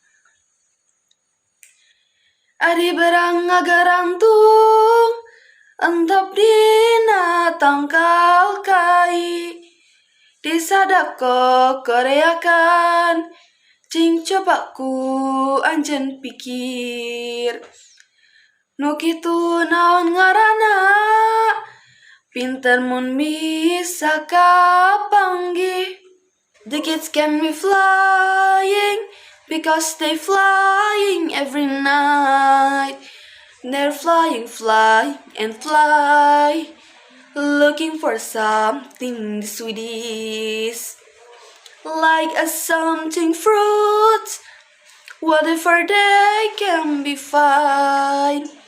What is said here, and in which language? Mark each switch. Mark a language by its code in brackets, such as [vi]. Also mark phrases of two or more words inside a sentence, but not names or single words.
[su] Ari berang ngagarangtung, entap dina tangkal kai, disadap ko koreakan, cing coba ku anjen pikir. Nu kitu naon ngaranna, pinter mun bisa kapanggih. [en] The kids can be flying, because they flying every night. They're flying, fly and fly, looking for something sweeties, like a something fruit, whatever they can be fine.